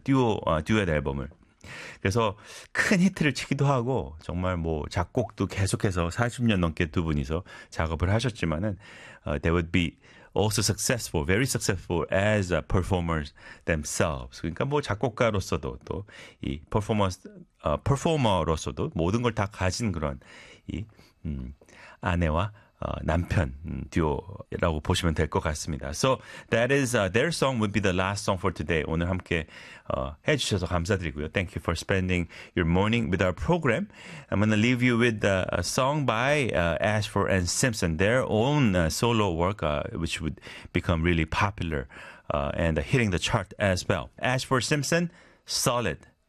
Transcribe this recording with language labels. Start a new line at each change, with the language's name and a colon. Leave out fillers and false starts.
Korean: 듀엣 앨범을. 그래서 큰 히트를 치기도 하고 정말 뭐 작곡도 계속해서 40년 넘게 두 분이서 작업을 하셨지만은
English: they would be also successful, very successful as performers themselves.
Korean: 그러니까 뭐 작곡가로서도 또이 퍼포먼스 퍼포머로서도 모든 걸다 가진 그런 이 아내와 남편 듀오라고 보시면 될것 같습니다.
English: So that is their song would be the last song for today.
Korean: 오늘 함께 해주셔서 감사드리고요.
English: Thank you for spending your morning with our program. I'm gonna leave you with a song by Ashford and Simpson, their own solo work, which would become really popular and hitting the chart as well. Ashford Simpson, Solid.